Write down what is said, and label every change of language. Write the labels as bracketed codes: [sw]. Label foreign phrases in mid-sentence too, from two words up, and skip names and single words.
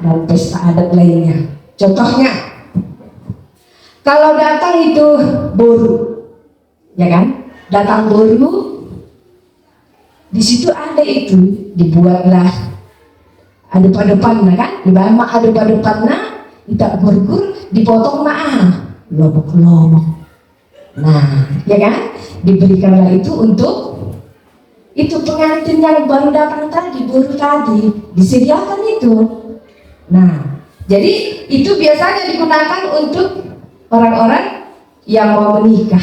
[id] Dan pesta adat lainnya. Contohnya, kalau datang itu boru, ya kan? Datang boru. Di situ ada itu, dibuatlah adep-adepan, kan? Di bawah adep-adepannya [bbc] itak gurgur [id] dipotong lobok-lobok. Nah, ya kan? Diberikanlah itu untuk itu pengantin yang baru datang tadi, boru tadi, disediakan itu. Nah, jadi itu biasanya digunakan untuk orang-orang yang mau menikah.